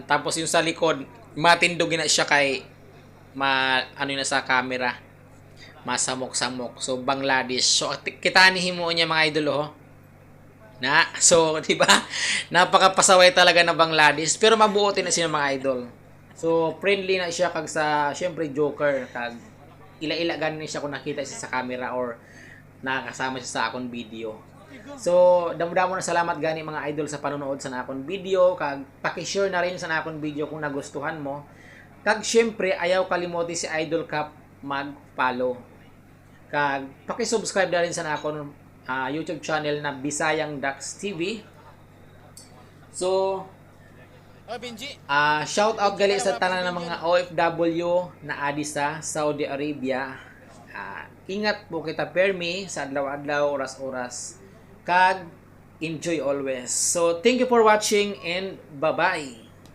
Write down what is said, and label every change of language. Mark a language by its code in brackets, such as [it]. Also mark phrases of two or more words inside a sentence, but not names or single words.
[hil] Tapos yung sa likod, matindugin na siya kay ano na sa camera. Masamok-samok. So, Bangladesh. So, kita ni himo niya mga idol So, di ba? [tl] Napakapasaway talaga na Bangladesh. Pero mabuotin na siya mga idol. [hil] So, friendly na siya kag sa, syempre, joker. Kag ila-ila ganin siya kung nakita siya sa camera or nakakasama siya sa akong video. So, damo-damo na salamat gani mga idol sa panonood sa akong video. Kag paki-share na rin sa akong video kung nagustuhan mo. Kag syempre, ayaw kalimutan si Idol Cap mag-follow. Kag paki-subscribe na rin sa akong YouTube channel na Bisayang Dax TV. So, [en] shout out [hil] gali sa tanan ng mga OFW na adi sa Saudi Arabia. Ingat po kita permi sa adlaw-adlaw, oras-oras. Kag [en] enjoy always. So thank you for watching and bye-bye.